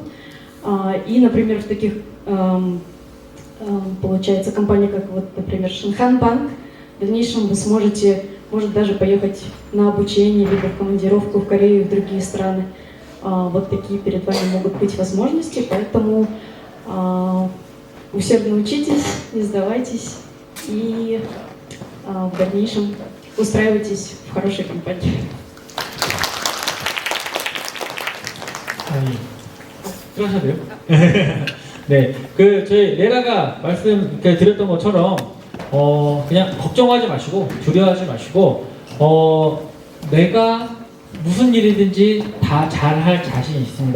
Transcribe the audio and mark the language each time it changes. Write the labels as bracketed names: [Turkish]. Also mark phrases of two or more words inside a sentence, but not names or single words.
[Russian] И, например, в таких, получается, компаниях, как вот, например, Шинхан Банк, в дальнейшем вы сможете, может, даже поехать на обучение, либо в командировку в Корею и в другие страны. Вот такие перед вами могут быть возможности, поэтому усердно учитесь, не сдавайтесь и в дальнейшем устраивайтесь в хорошей компании. [Korean] 아니, 들어가셔도 돼요? 네, 저희 레라가 드렸던 것처럼, 그냥 걱정하지 마시고, 두려워하지 마시고, 내가 무슨 일이든지 다 잘할 자신 있습니다.